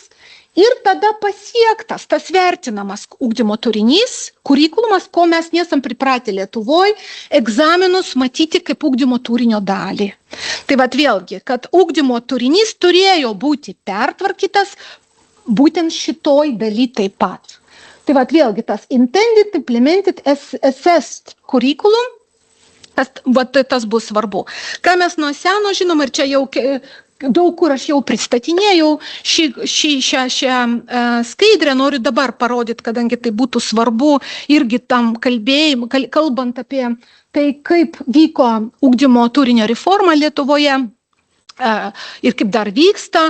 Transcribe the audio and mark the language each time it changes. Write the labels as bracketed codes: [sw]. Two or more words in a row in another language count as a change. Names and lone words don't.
[lt] Ir tada pasiektas tas vertinamas ugdymo turinys, kurikulumas, ko mes nesam pripratę Lietuvoje, egzaminus matyti kaip ugdymo turinio dalį. Tai vat vėlgi, kad ugdymo turinys turėjo būti pertvarkytas būtent šitoj daly taip pat. Tai vat vėlgi tas [en] intended, implemented, assessed curriculum, [lt] tas bus svarbu. Ką mes nuo seno žinom, ir čia jau daug kur aš jau pristatinėjau šią skaidrę, noriu dabar parodyti, kadangi tai būtų svarbu irgi tam kalbant apie tai, kaip vyko ugdymo turinio reforma Lietuvoje ir kaip dar vyksta.